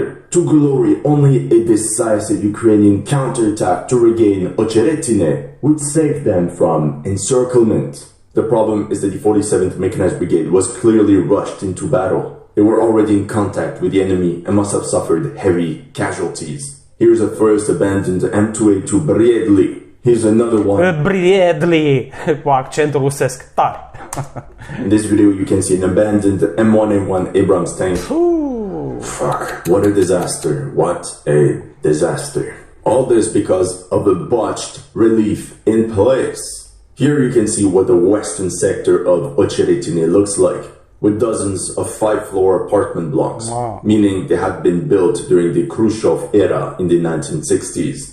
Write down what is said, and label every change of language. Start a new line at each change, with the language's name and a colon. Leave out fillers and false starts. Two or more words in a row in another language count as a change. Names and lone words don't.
English: To glory, only a decisive Ukrainian counterattack to regain Ocheretyne would save them from encirclement. The problem is that the 47th Mechanized Brigade was clearly rushed into battle. They were already in contact with the enemy and must have suffered heavy casualties. Here's a first abandoned M2A2 Briedli. Here's another one.
Romanian: Briedli, cu accentul rusesc tare.
English: In this video, you can see an abandoned M1A1 Abrams tank. Ooh. Fuck, what a disaster. What a disaster. All this because of the botched relief in place. Here you can see what the western sector of Ocheretyne looks like, with dozens of 5-floor apartment blocks, meaning they had been built during the Khrushchev era in the 1960s.